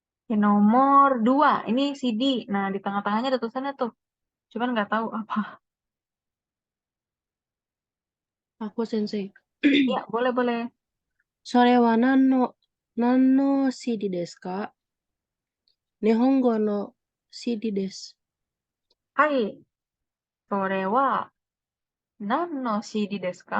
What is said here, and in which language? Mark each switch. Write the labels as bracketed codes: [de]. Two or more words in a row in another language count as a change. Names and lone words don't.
[id] Oke, nomor 2. Ini CD. Nah, di tengah-tengahnya ada tulisannya tuh. Cuman nggak tahu apa. Aku sensei. Ya, boleh-boleh. [ja] それは何のCDですか? 日本語のCDです. はい、それは何のCDですか?